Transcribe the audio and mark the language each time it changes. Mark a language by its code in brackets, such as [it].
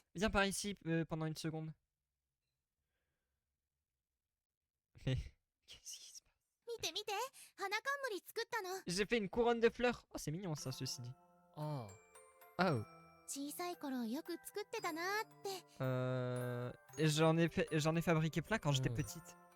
[fr] Viens par ici pendant une seconde. Mais qu'est-ce qui se passe? [ja] 見て見て、花冠作ったの。 [fr] J'ai fait une couronne de fleurs. Oh, c'est mignon ça, ceci dit. あ Oh. [ja] 小さい頃よく作ってたなーって。 [fr] J'en ai fabriqué plein quand j'étais petite.